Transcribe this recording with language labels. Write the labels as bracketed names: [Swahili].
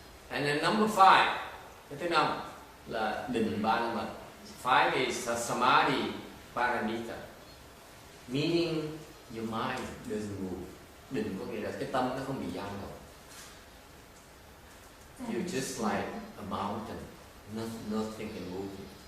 [English] And then number 5, [Vietnamese] cái thứ 5 là định ba la mật. [English] 5 is samadhi paramita, meaning your mind doesn't move. [Vietnamese] Định có nghĩa là cái tâm nó không bị dao động. [English] You're just like a mountain, nothing can move you.